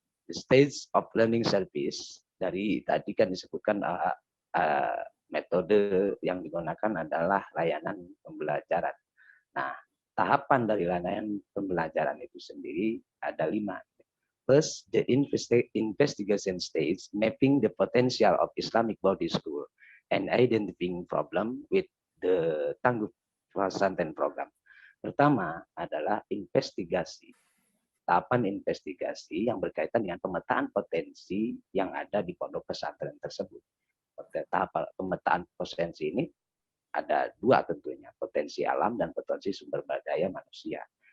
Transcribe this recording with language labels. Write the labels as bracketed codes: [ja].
[en] The stage of learning service, [id] dari tadi kan disebutkan metode yang digunakan adalah layanan pembelajaran. Nah, tahapan dari layanan pembelajaran itu sendiri ada 5. [en] First, the investigation stage, mapping the potential of Islamic Body School and identifying problem with the Tangguh Pesantren Program. [id] Pertama adalah investigasi. Tahapan investigasi yang berkaitan dengan pemetaan potensi yang ada di pondok pesantren tersebut. Tahap pemetaan potensi ini ada 2 tentunya, potensi alam dan potensi sumber daya manusia.